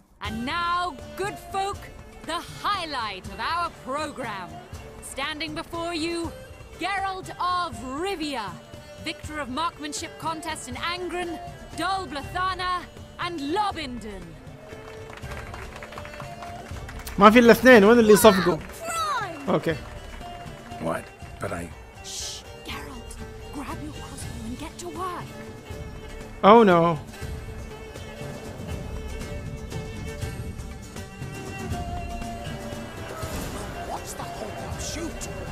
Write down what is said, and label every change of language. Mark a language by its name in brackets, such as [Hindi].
[English] And now, good folk, the highlight of our program. Standing before you, Geralt of Rivia, victor of marksmanship contests in Angren, Dol Blathana, and Lobindon. [Arabic] ما في إلا اثنين، وين اللي صفقوا؟ [English] Okay. What? But I... Shh, Geralt. Grab your crossbow and get to work. Oh no. What's the hold-up? Shoot!